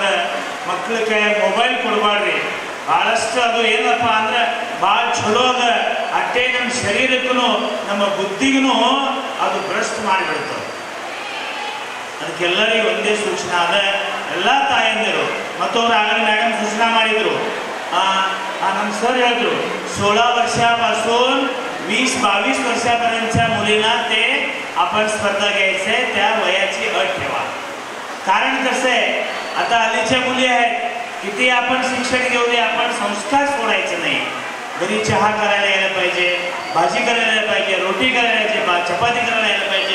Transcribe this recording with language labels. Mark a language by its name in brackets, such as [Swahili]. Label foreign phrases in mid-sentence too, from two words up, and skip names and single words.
[Kannada] ಮಕ್ಕಳ ಕೈಯಾಗ ಮೊಬೈಲ್ ಕೊಡಬಾರ್ರಿ. ಭಾಳಷ್ಟು ಅದು ಏನಪ್ಪ ಅಂದ್ರೆ ಭಾಳ ಚಲೋ ಅದ, ಅಷ್ಟೇ ನಮ್ಮ ಶರೀರಕ್ಕೂ ನಮ್ಮ ಬುದ್ಧಿಗೂ ಅದು ಭ್ರಷ್ಟ ಮಾಡಿಬಿಡ್ತದೆ. ಅದಕ್ಕೆಲ್ಲರಿಗೂ ಒಂದೇ ಸೂಚನೆ ಅದ. ಎಲ್ಲ ತಾಯಂದಿರು ಮತ್ತು ಅವ್ರು ಆಗಲೇ [Marathi] मॅडम सूचना [Kannada] ಮಾಡಿದ್ರು. ನಮ್ಮ [Marathi] सर ಹೇಳಿದ್ರು 16 वर्षापासून 20-22 वर्षापर्यंतच्या मुलींना ते आपण स्पर्धा घ्यायचे, त्या वयाची अट ठेवा. कारण कसं आहे, आता हल्लीच्या मुली आहेत, किती आपण शिक्षण घेऊ दे, आपण संस्कार सोडायचे नाही. घरी चहा करायला यायला पाहिजे, भाजी करायला यायला पाहिजे, रोटी करायला यायची, चपाती करायला यायला पाहिजे.